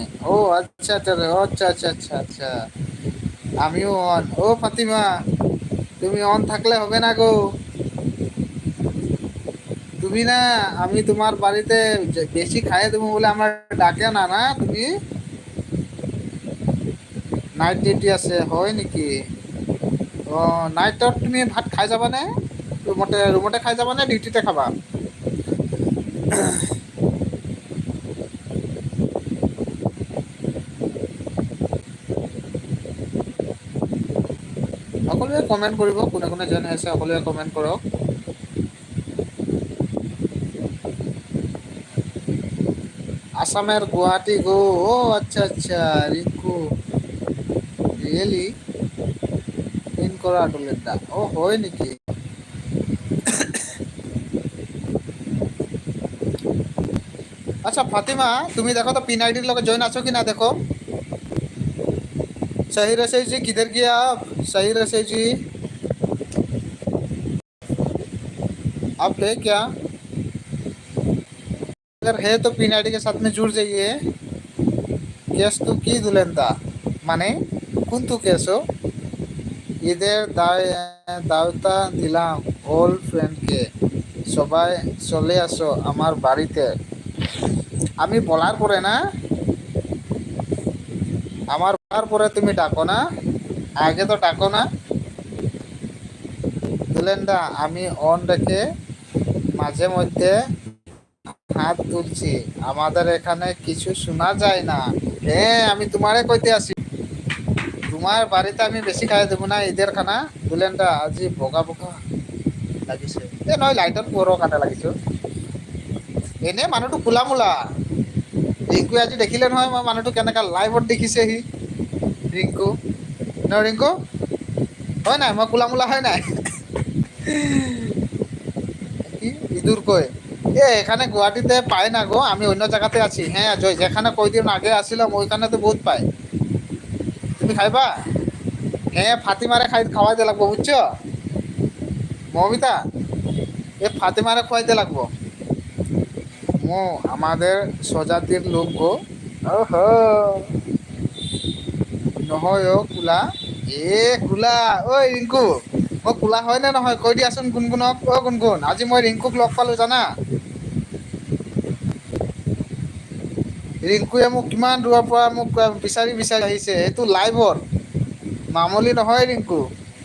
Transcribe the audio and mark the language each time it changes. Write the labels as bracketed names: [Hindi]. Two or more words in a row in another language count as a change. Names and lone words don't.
[Bangla] ও আচ্ছা আচ্ছা আচ্ছা আচ্ছা আচ্ছা আচ্ছা, আমিও অন। ও ফাতিমা, তুমি অন থাকলে হবে না গো, তুমি না, আমি তোমার বাড়িতে বেশি খাইয়ে দেবো বলে আমার ডাকে না, না তুমি [English] night duty [Bangla] আছে [Assamese] হয় নেকি? [Bangla] অ নাইটত তুমি ভাত খাই যাবানে? ৰুমতে খাই যাবানে ডিউটিতে খাবা? [Assamese] সকলোৱে কমেণ্ট কৰিব, কোনে কোনে জইন হৈ আছে সকলোৱে কমেণ্ট কৰক। [Bangla] আসামের গুয়াহাটি গো। ও আচ্ছা আচ্ছা রিঙ্কু, রিয়েলি ইন করা ডুলেটা, ও হয় নাকি? আচ্ছা ফাতিমা, তুমি দেখো তো [English] pin ID [Bangla] লগে জয়েন আছো কি না দেখো। [Hindi] सही रसोई जी किधर गए आप? सही रसोई जी आप है क्या? अगर है तो [English] pin ID [Hindi] के साथ में जुड़ जाइए। [Bangla] কেস তো কি দিলেন দা, মানে কোনটো কেস? ঈদের দাওতা দিলাম [English] all friendke, [Bangla] সবাই চলে আসো আমার বাড়িতে। আমি বলার পরে না, আমার বলার পরে তুমি ডাকো না, আগে তো ডাকো না। দিলেন দা, আমি অন রেখে মাঝে মধ্যে হাত তুলছি, আমাদের এখানে কিছু শোনা যায় না। হ্যাঁ আমি তোমারে কইতে আসি, তোমার বাড়িতে আমি বেশি খাই দেবো না ঈদের খানা। [Assamese] বুলেন দা আজি বগা বগা লাগিছে, এ নহয় লাইটত পোহৰৰ কাৰণে লাগিছে। এনে মানুহটো কোলা মোলা, ৰিংকুৱে আজি দেখিলে নহয় মই মানুহটো কেনেকা লাইভত দেখিছে সি। ৰিংকু ন, ৰিংকু হয় নাই, মই কোলা মোলা হয় নাই? [Bangla] কি ইঁদুর কয় এ এখানে গুয়াহাটিতে পায় না গো, আমি অন্য জায়গাতে আছি। হ্যাঁ যেখানে কয়দিন আগে আসছিলাম ওইখানে তো বহুত পায়, তুমি খাইবা? হ্যাঁ ফাতিমারে খাওয়াইতে লাগবো, বুঝছো মমিতা? এ ফাতিমারে খাওয়াইতে লাগবো। মো আমাদের স্বজাতির লোক গো। [Assamese] ওহো নহয় অ কোলা, এ কোলা ঐ ৰিংকু, মই কোলা হয় নে নহয় কৈ দিয়াচোন গুণগুণক। অ গুণগুণ, আজি মই ৰিংকুক লগ পালো জানা। ৰিংকুৱে মোক কিমান দূৰৰ পৰা মোক বিচাৰি বিচাৰি আহিছে, এইটো লাইভত, মামুলি নহয় ৰিংকু।